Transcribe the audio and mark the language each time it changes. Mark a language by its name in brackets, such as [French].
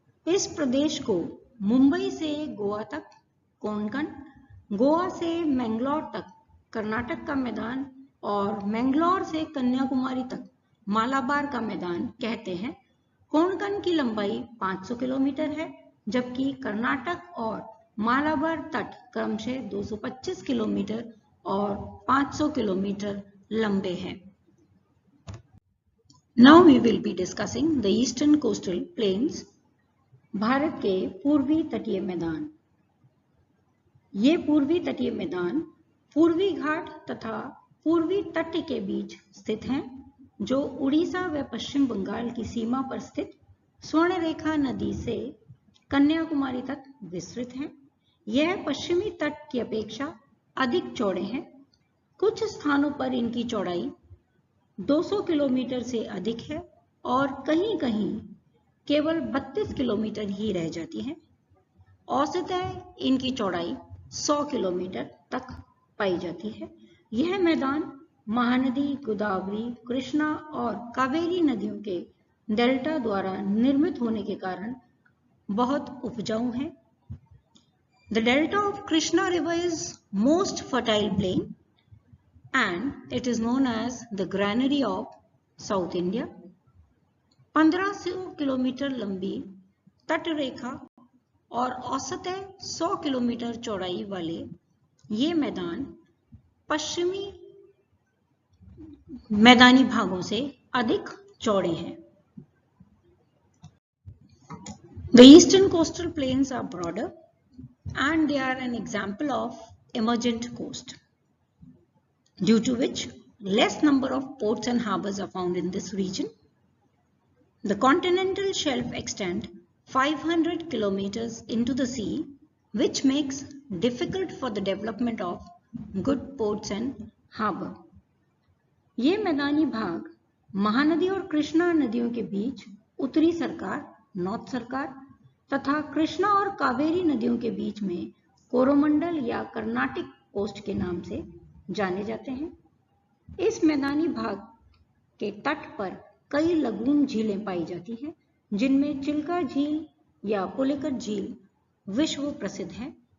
[Hindi] इस प्रदेश को मुंबई से गोवा तक कोंकण, गोवा से मैंगलोर तक कर्नाटक का मैदान और मैंगलोर से कन्याकुमारी तक मालाबार का मैदान कहते हैं। कोंकण की लंबाई 500 किलोमीटर है, जबकि कर्नाटक और मालाबार तट क्रमशः 225 किलोमीटर और 500 किलोमीटर लंबे हैं। [English] Now we will be discussing the eastern coastal plains, [Hindi] Bharat के पूर्वी तटीय मैदान। ये पूर्वी तटीय मैदान पूर्वी घाट तथा पूर्वी तट के बीच स्थित हैं, जो उड़ीसा व पश्चिम बंगाल की सीमा पर स्थित स्वर्णरेखा नदी से कन्याकुमारी तक विस्तृत हैं। यह पश्चिमी तट की अपेक्षा अधिक चौड़े हैं। कुछ स्थानों पर इनकी चौड़ाई 200 किलोमीटर से अधिक है और कहीं-कहीं केवल 32 किलोमीटर ही रह जाती है। औसतन इनकी चौड़ाई 100 किलोमीटर तक पाई जाती है। यह मैदान महानदी, गोदावरी, कृष्णा और कावेरी नदियों के डेल्टा द्वारा निर्मित होने के कारण बहुत उपजाऊ है। [English] The delta of Krishna river is most fertile plain and it is known as the granary of South India. [Hindi] 1500 kilometre लंबी तट रेखा और औसतन 100 किलोमीटर चौड़ाई वाले ये मैदान पश्चिमी मैदानी भागों से अधिक चौड़े हैं। [English] The eastern coastal plains are broader and they are an example of emergent coast, due to which less number of ports and harbors are found in this region. The continental shelf extends 500 kilometers into the sea, which makes difficult for the development of good ports and harbor. [Hindi] ये मैदानी भाग महानदी और कृष्णा नदियों के बीच उत्तरी सरकार, north सरकार तथा कृष्णा और कावेरी नदियों के बीच में कोरोमंडल या कर्नाटिक कोस्ट के नाम से जाने जाते हैं। इस मैदानी भाग के तट पर कई लगून झीलें पाई जाती हैं, जिनमें चिल्का झील या पुलिकट झील विश्व प्रसिद्ध है।